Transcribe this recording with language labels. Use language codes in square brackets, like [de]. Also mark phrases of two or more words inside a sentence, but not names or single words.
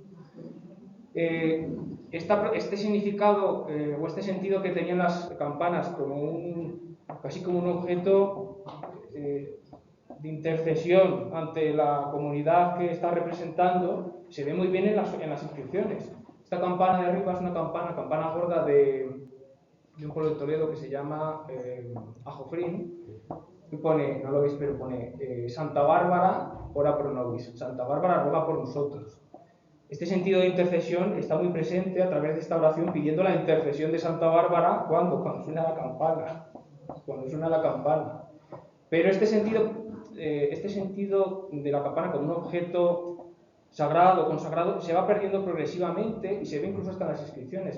[es] Este significado o este sentido que tenían las campanas como casi como un objeto de intercesión ante la comunidad que está representando, se ve muy bien en las inscripciones. Esta campana de arriba es una campana gorda de un pueblo de Toledo que se llama Ajofrín, y pone, no lo veis, pero pone Santa Bárbara, [la] ora pro nobis. [es] Santa Bárbara ruega por nosotros. Este sentido de intercesión está muy presente a través de esta oración, pidiendo la intercesión de Santa Bárbara cuando suena la campana. Cuando suena la campana. Pero este sentido de la campana como un objeto sagrado, consagrado, se va perdiendo progresivamente y se ve incluso hasta en las inscripciones.